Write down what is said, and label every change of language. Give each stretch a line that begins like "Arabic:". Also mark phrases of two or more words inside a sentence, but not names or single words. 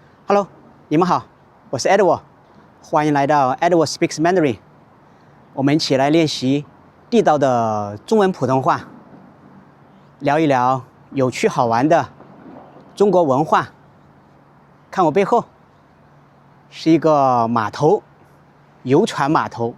Chinese: Hello， 你们好，我是 Edward， 歡迎來到 Edward Speaks Mandarin。我們一起來練習地道的中文普通話，聊一聊有趣好玩的中國文化。看我背後，是一個碼頭，遊船碼頭。